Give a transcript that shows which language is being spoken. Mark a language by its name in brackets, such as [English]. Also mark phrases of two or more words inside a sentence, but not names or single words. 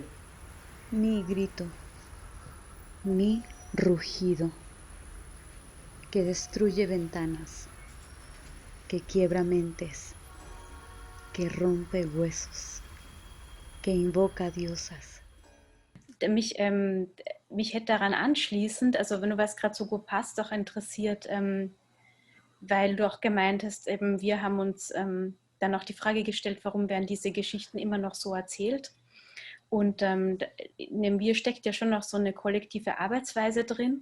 [Spanish] Mi grito, mi rugido, que destruye ventanas, que quiebra mentes, que rompe huesos, que invoca diosas. [German] Mich mich hätte daran anschließend, also wenn du was gerade so gut passt, auch interessiert, weil du auch gemeint hast, eben wir haben uns dann auch die Frage gestellt, warum werden diese Geschichten immer noch so erzählt? Und in dem Wir steckt ja schon noch so eine kollektive Arbeitsweise drin.